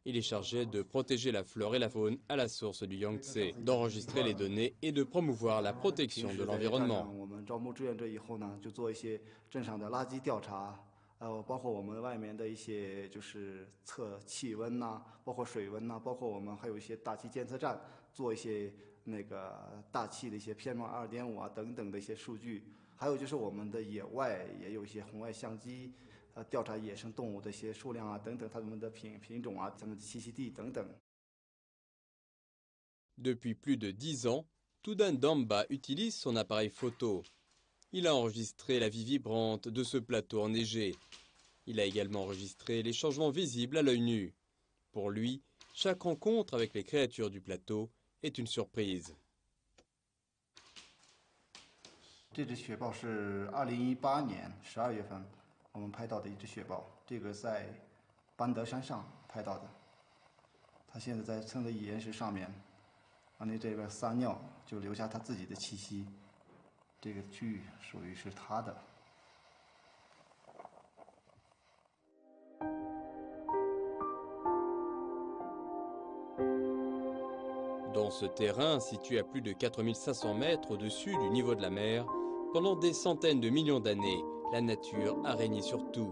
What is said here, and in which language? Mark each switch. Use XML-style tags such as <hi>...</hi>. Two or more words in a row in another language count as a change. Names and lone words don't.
<fr>Il est chargé de protéger la flore et la faune à la source du Yangtze, d'enregistrer les données et de promouvoir la protection de l'environnement.</fr> <zh>包括我们外面的一些就是测气温呐，包括水温呐，包括我们还有一些大气监测站，做一些那个大气的一些 PM2.5啊等等的一些数据，还有就是我们的野外也有一些红外相机，调查野生动物的一些数量啊等等，它们的品种啊，它们的栖息地等等。</zh> <fr>Depuis plus de 10 ans, Tudan Damba utilise son appareil photo. Il a enregistré la vie vibrante de ce plateau enneigé. Il a également enregistré les changements visibles à l'œil nu. Pour lui, chaque rencontre avec les créatures du plateau est une surprise.</fr> <zh>这只雪豹是2018年12月份我们拍到的一只雪豹，这个在班德山上拍到的。它现在在蹭在岩石上面，完了这边撒尿，就留下它自己的气息。这个区域属于是他的。</zh> <fr>Dans ce terrain, situé à plus de 4500 mètres au-dessus du niveau de la mer, pendant des centaines de millions d'années, la nature a régné sur tout.</fr>